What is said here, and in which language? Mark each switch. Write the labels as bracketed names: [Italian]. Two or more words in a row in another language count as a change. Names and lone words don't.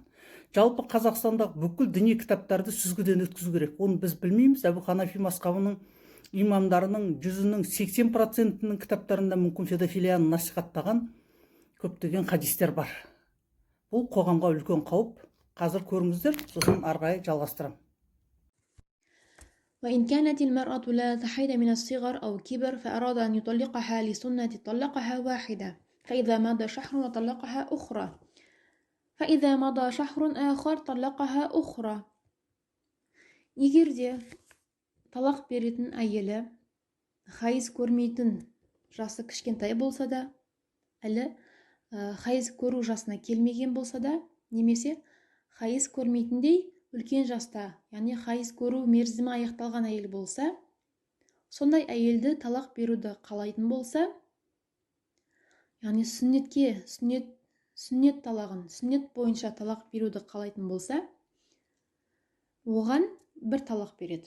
[Kazakh] Жалпы Қазақстандағы бүкіл діни кітаптарды сүзгіден өткізу керек. Оны біз білмейміз. Әбу Ханифа мазхабының имамдарының 80%-ның кітаптарында мүмкін педофилияны насихаттаған көптеген хадистер бар. Бұл қоғамға үлкен қауіп. Қазір көріңіздер, сосын ары қарай жалғастырамын. [Arabic] وإن كانت المرأة لا تحيض من الصغر أو كبر فأراد أن يطلقها لسنة طلقها واحدة فإذا مضى شهر طلقها أخرى فإذا مضى شهر آخر طلقها أخرى. [Kazakh] Егер де талақ беретін әйелі хайыз көрмейтін жасы кішкентай болса да, әлі хайыз көру жасына келмеген болса да, немесе хайыз көрмейтіндей үлкен жаста, яғни хайыз көру мерзімі аяқталған әйел болса, сондай әйелді талақ беруді қалайтын болса, яғни сүннет бойынша талақ беруді қалайтын болса, оған бір талақ береді.